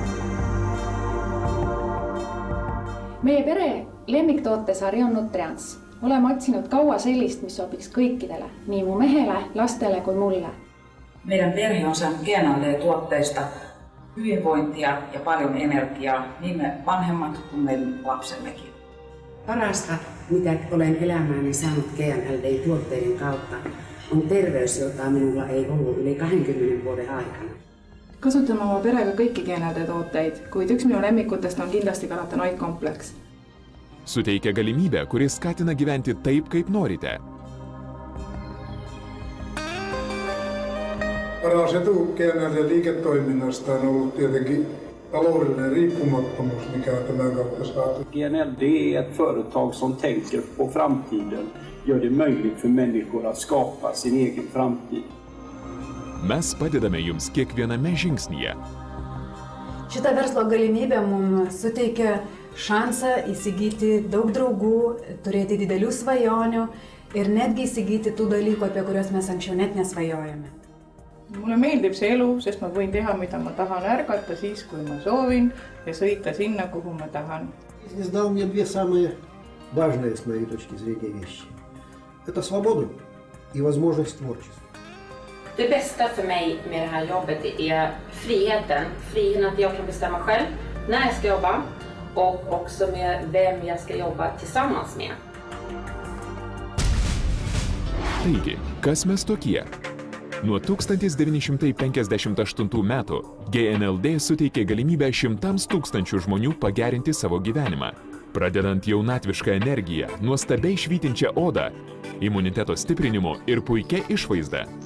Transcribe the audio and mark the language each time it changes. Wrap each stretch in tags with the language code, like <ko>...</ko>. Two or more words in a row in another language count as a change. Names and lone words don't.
<et>Meie pere lemmiktootesari on Nutrients. Oleme otsinud kaua sellist, mis sobiks kõikidele, nii mu mehele, lastele kui mulle.</et> <fi>Meidän perhe on saanut GNLD-tuotteista hyvinvointia ja paljon energiaa, niin me vanhemmat kuin meidän lapsemmekin. Parasta, mitä olen elämääni saanut GNLD-tuotteiden kautta, on terveys, jota minulla ei ollut yli 20 vuoden aikana.</fi> <et>Kasutame oma perega kõiki GNLD-tooteid, kuid üks minu lemmikutest on kindlasti karotenoidkompleks.</et> <lt>Suteikia galimybę, kuris skatina gyventi taip, kaip norite.</lt> <fi>Paras etu GNLD-liiketoiminnasta on ollut tietenkin taloudellinen riippumattomuus, mikä on tämän kautta saatu.</fi> <sv>GNLD är ett företag som tänker på framtiden, gör det möjligt för människor att skapa sin egen framtid.</sv> <lt>Mes padedame jums kiekviename žingsnyje. Šita verslo galimybė mums suteikia šansą įsigyti daug draugų, turėti didelių svajonių ir netgi įsigyti tų dalykų, apie kuriuos mes anksčiau net nesvajojame.</lt> <et>Mulle meeldib see elu, sest ma võin teha, mida ma tahan, ärgata siis, kui ma soovin ja sõita sinna, kuhu ma tahan.</et> <ru>Бизнес дал мне две самые важные с моей точки зрения вещи. Это свободу и возможность творчества.</ru> <sv>Det bästa för mig med det här jobbet är friheten att jag kan bestämma själv när jag ska jobba och också med vem jag ska jobba tillsammans med.</sv> <lt>Taigi, kas mes tokie? Nuo 1958 metų GNLD suteikė galimybę šimtams tūkstančių žmonių pagerinti savo gyvenimą. Pradedant jaunatvišką energiją, nuostabiai švytinčią odą, imuniteto stiprinimu ir puikia išvaizda.</lt>